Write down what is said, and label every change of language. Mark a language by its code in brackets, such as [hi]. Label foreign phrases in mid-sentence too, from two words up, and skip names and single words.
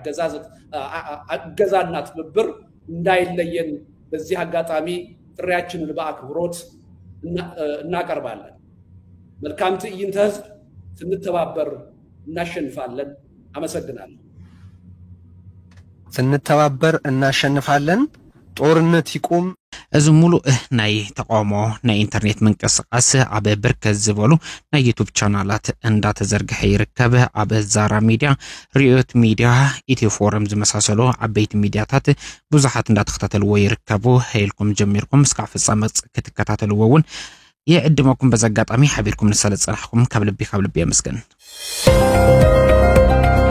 [am] አገዛና ትብብር እንዳይለየን በዚህ አጋጣሚ ጥሪያችንን በአክብሮት እናቀርባለን። መልካም ትዕይንተ ህዝብ። ስንተባበር እናሸንፋለን። አመሰግናለሁ። ስንተባበር እናሸንፋለን። ጦርነት ይቁም። [ti] እዚ ሙሉእ ናይ ተቃውሞ ናይ ኢንተርኔት ምንቅስቃስ ኣብ ብርከት ዝበሉ ናይ ዩቱብ ቻናላት እንዳተዘርግሐ ይርከብ። ኣብ ዛራ ሚድያ፣ ሪዮት ሚድያ፣ ኢትዮ ፎረም ዝመሳሰሉ ዓበይቲ ሚድያታት ብዙሓት እንዳተከታተልዎ ይርከቡ። ሄልኩም ጀሚርኩም እስካብ ፍጻመ ክትከታተልዎ እውን የዕድመኩም በዛ አጋጣሚ ሓቢርኩም ንሰለጽናሕኩም ካብ ልቢ ኣመስገን።